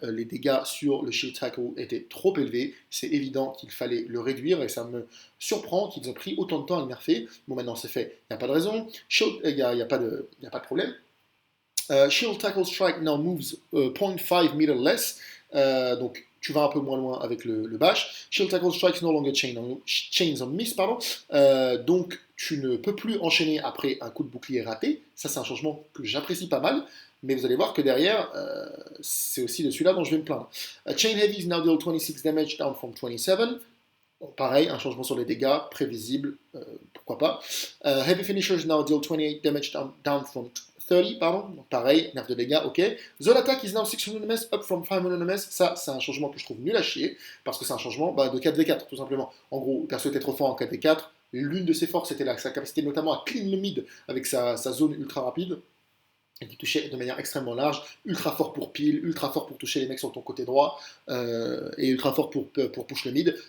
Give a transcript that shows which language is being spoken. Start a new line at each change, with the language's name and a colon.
French: Les dégâts sur le Shield Tackle étaient trop élevés, c'est évident qu'il fallait le réduire, et ça me surprend qu'ils aient pris autant de temps à le nerfer. Bon, maintenant c'est fait, il n'y a pas de raison, il n'y a pas de problème.
English: Shield Tackle Strike now moves 0.5 meter less.
French: Donc tu vas un peu moins loin avec le bash.
English: Shield Tackle Strikes no longer chains on miss.
French: Pardon. Donc tu ne peux plus enchaîner après un coup de bouclier raté. Ça c'est un changement que j'apprécie pas mal. Mais vous allez voir que derrière, c'est aussi de celui-là dont je vais me plaindre.
English: Chain Heavy is now deal 26 damage down from 27.
French: Bon, pareil, un changement sur les dégâts, prévisible, pourquoi pas.
English: Heavy Finishers now deal 28 damage down from 30,
French: pardon. Donc pareil, nerf de dégâts, ok.
English: Zone Attack is now 600 ms up from 500 ms.
French: Ça, c'est un changement que je trouve nul à chier, parce que c'est un changement de 4v4, tout simplement. En gros, le perso était trop fort en 4v4. L'une de ses forces était sa capacité notamment à clean le mid avec sa zone ultra rapide qui touchait de manière extrêmement large, ultra fort pour pile, ultra fort pour toucher les mecs sur ton côté droit, et ultra fort pour push le mid.